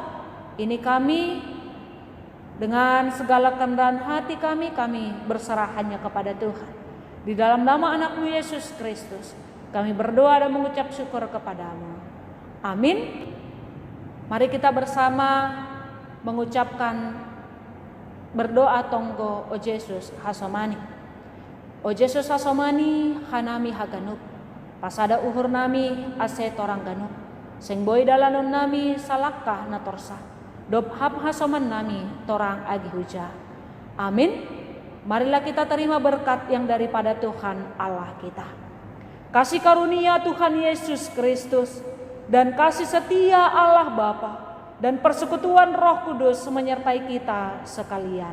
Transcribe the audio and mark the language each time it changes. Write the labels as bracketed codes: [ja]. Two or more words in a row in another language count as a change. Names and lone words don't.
[id] Ini kami dengan segala kerendahan hati kami berserah hanya kepada Tuhan. Di dalam nama anak-Mu Yesus Kristus kami berdoa dan mengucap syukur kepadamu. Amin. Mari kita bersama mengucapkan berdoa tonggo O Yesus Hasomani. [bts] O Yesus Hasomani hanami haganuk, pasada uhur nami ase torang ganuk, sing boy dalanun nami salakah natorsa, dop hap hasoman nami torang agi huja. [id] Amin. Marilah kita terima berkat yang daripada Tuhan Allah kita. Kasih karunia Tuhan Yesus Kristus dan kasih setia Allah Bapa dan persekutuan Roh Kudus menyertai kita sekalian.